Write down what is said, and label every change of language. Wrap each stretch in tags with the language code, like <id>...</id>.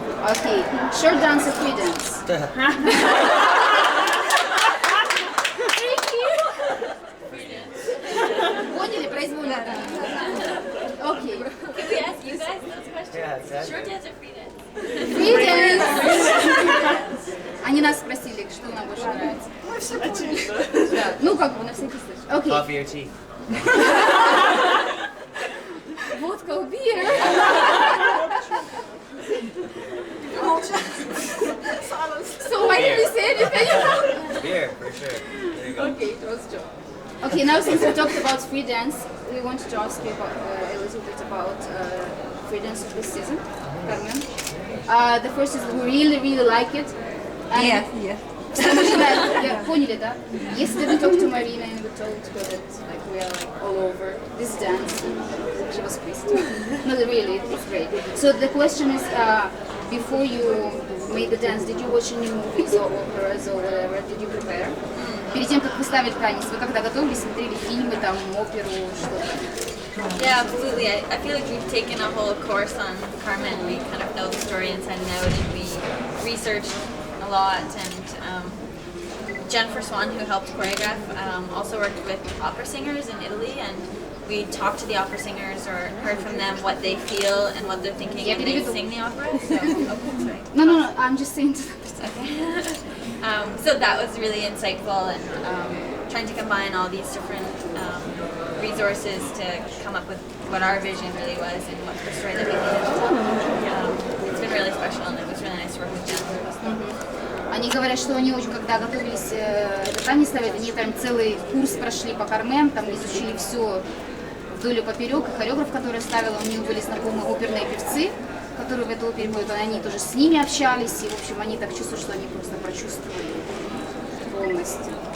<en>Okay. Short dance or free dance?</en> <ru>Поняли? Произвольно.</ru> <en>Okay. Can we ask you guys those questions? Yeah, exactly. Short dance or free dance? Free dance.</en> <ru>Они нас спросили, что нам больше нравится. Да. Ну, как бы, на всякий случай.</ru> <en>Okay. Coffee or tea?</en> <ru>Водка</ru> <en>or beer? So why did we say anything? Beer, for sure. There you go. Okay, it was a joke. Okay, now since we talked about free dance, we wanted to ask you about, a little bit about free dance of this season, Carmen. The first is we really like it. And Yeah. yeah,</en> <ru>поняли, да?</ru> <en>Yesterday we talked to Marina and we told her that like we are like all over this dance. She was pissed. No, really, it's great. So the question is, before you made the dance, did you watch any movies or operas or whatever? Did you prepare?</en> <ru>Перед тем, как выставить танец, вы когда готовились, смотрели фильмы, там, оперу, что-то?</ru> <en>Yeah, absolutely. I feel like we've taken a whole course on Carmen. We kind of know the story inside and out, and we researched a lot. And Jennifer Swan, who helped choreograph, also worked with opera singers in Italy, and we talked to the opera singers or heard from them what they feel and what they're thinking when they sing the opera. So, sorry. No, I'm just saying to Okay. So that was really insightful, and trying to combine all these different resources to come up with what our vision really was and what the story that we needed to tell. It's been really special, and it was really nice to work with Jennifer.</en> <ru>Они говорят, что они очень, когда готовились этот танец ставить, они там целый курс прошли по Кармен, там изучили все вдоль и поперек, и хореограф, который ставил, у них были знакомые оперные певцы, которые в эту оперу ходят, они тоже с ними общались, и, в общем, они так чувствуют, что они просто прочувствовали полностью.</ru>